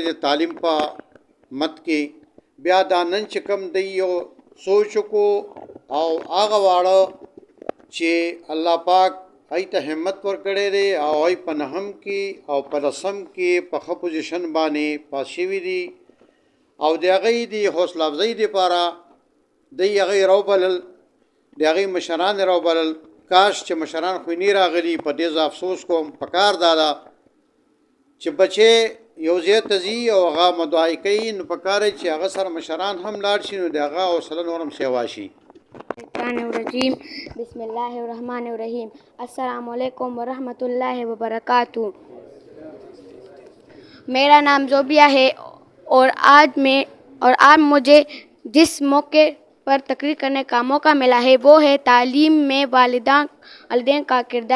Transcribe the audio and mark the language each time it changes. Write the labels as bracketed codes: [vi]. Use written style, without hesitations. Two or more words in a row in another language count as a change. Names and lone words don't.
[ps] د تعلیم په مت کې بیا دا نن چې کوم دی یو سوچ وکړو او هغه واړه چې الله پاک هغوی ته همت ورکړی دی او هغوی په نهم کې او په لسم کې په ښه پوزیشن باندې پاس شوي دي او د هغې د حوصله افزایي دپاره دوی هغې راوبلل د هغې مشران راوبلل. کاش چې مشران خو نه راغلي په دې زه افسوس کوم. پکار دا ده چې بچې یو ځای ته ځي او هغه مدعای کوي نو پکار دی چې هغه سره مشران هم لاړ شي نو د هغه حوصله نور هم سیوا شي. [ar] الرجیم بسم الله الرحمن الرحیم. السلام علیکم ورحمۃ اللہ وبرکاتہ. [ur] میرا نام زوبیہ ہے اور آج مجھے جس موقع پر تقریر کرنے کا موقع ملا ہے وہ ہے تعلیم میں والدین کا کردار.